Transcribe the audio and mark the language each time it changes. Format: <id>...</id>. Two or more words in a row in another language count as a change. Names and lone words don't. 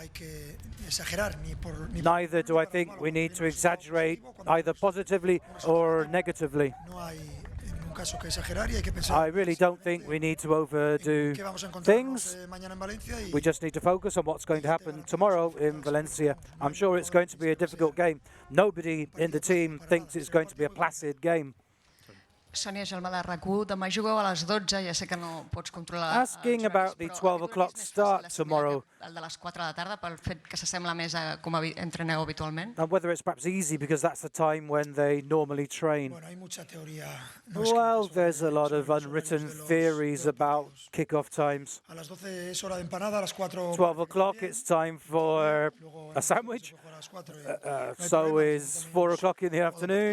<en>Neither do I think we need to exaggerate either positively or negatively. I really don't think we need to overdo things. We just need to focus on what's going to happen tomorrow in Valencia. I'm sure it's going to be a difficult game. Nobody in the team thinks it's going to be a placid game.</en> <ca>Sònia Gelma de RAC1, demà jugueu a les 12, ja sé que no pots controlar</ca> <en>Asking about the 12 o'clock start tomorrow.</en> <ca>El de les 4 de la tarda, pel fet que s'assembla més a com entreneu habitualment.</ca> <en>And whether it's perhaps easy because that's the time when they normally train. Well, there's a lot of unwritten theories about kick-off times. 12 o'clock, it's time for a sandwich. So is 4 o'clock in the afternoon.</en>